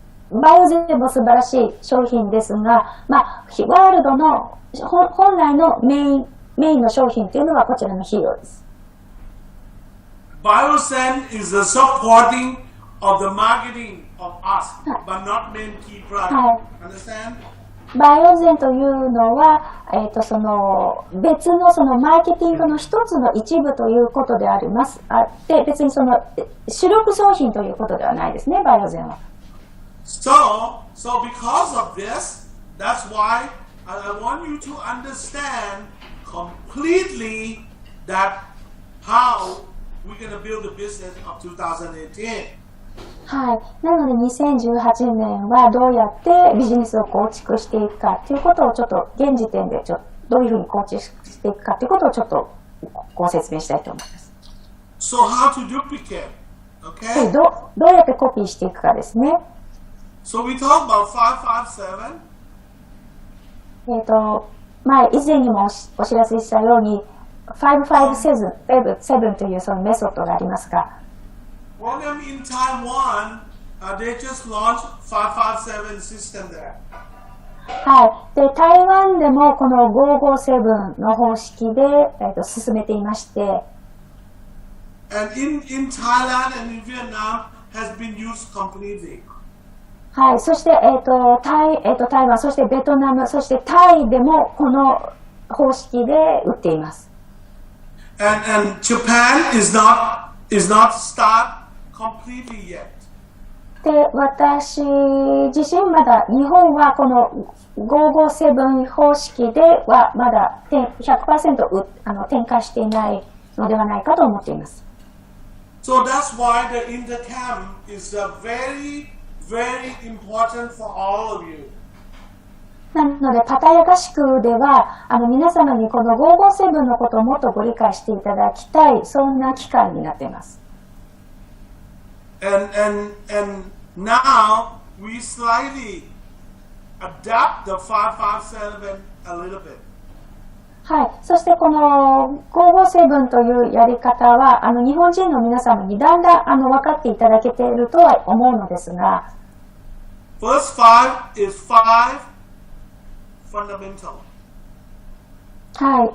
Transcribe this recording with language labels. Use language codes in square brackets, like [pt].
[ja] バイオゼンも素晴らしい商品ですが、ワールドの本来のメインの商品というのはこちらのヒーローです。 [en] Biozen is the supporting of the marketing of us, but not main key product. [ja] はい。 [en] Understand? [ja] バイオゼンというのは、その別のそのマーケティングの一つの一部ということであります。で、別にその主力商品ということではないですね、バイオゼンは。 [en] So because of this, that's why I want you to understand completely that how we're going to build the business of 2018. [ja] はい。なので2018年はどうやってビジネスを構築していくかということをちょっと現時点でどういうふうに構築していくかということをちょっとご説明したいと思います。 [en] So how to duplicate? Okay? [ja] どうやってコピーしていくかですね。 [en] So we talk about 557. [ja] 以前にもお知らせしたように557というそのメソッドがありますが、 [en] Well, in Taiwan, they just launched 557 system there. [ja] はい。で、台湾でもこの557の方式で、進めていまして、 [en] And in Thailand and in Vietnam has been used completely. [ja] はい。そして、台湾、そしてベトナム、そしてタイでもこの方式で売っています。 [en] And Japan is not start completely yet. [ja] で、私自身まだ日本はこの557方式ではまだ 100% 展開していないのではないかと思っています。 [en] So that's why the intercam is very, very important for all of you. [ja] なので、パタヤ合宿では、皆様にこの557のことをもっとご理解していただきたい、そんな機会になっています。 [en] And now we slightly adapt the 557 a little bit. [ja] はい。そしてこの557というやり方は、日本人の皆様にだんだん分かっていただけているとは思うのですが、 [en] First 5 is 5 fundamental. [ja] はい。